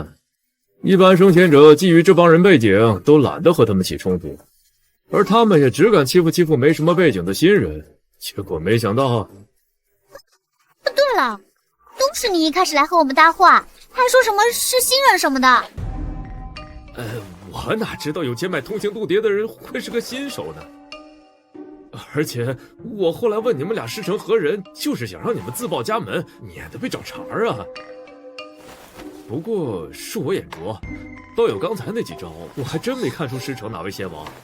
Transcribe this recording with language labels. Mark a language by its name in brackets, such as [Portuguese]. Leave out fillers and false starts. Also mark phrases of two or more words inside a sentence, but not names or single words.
[Chinese] 一般升仙者基於這幫人背景，都懶得和他們起衝突，而他們也只敢欺負沒什麼背景的新人。結果沒想到…… 對了，都是你一開始來和我們搭話，還說什麼是新人什麼的。我哪知道有錢買通情鍍蝶的人會是個新手呢？而且我後來問你們倆師承何人，就是想讓你們自報家門，免得被找茬啊。不過恕我眼拙，道友剛才那幾招，我還真沒看出師承哪位仙王。